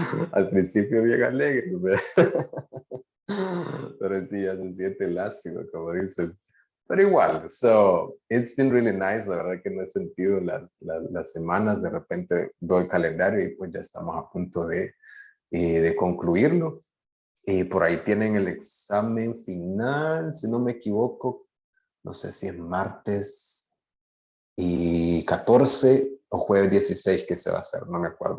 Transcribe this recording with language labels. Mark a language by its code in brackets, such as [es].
[es] Al principio bien alegre, ¿verdad? Pero sí, ya se siente el ácido, como dicen. Pero igual, [en] so, it's been really nice. [es] La verdad que no he sentido las semanas. De repente veo el calendario y pues ya estamos a punto de concluirlo. Por ahí tienen el examen final, si no me equivoco. No sé si es martes y 14 o jueves 16 que se va a hacer. No me acuerdo.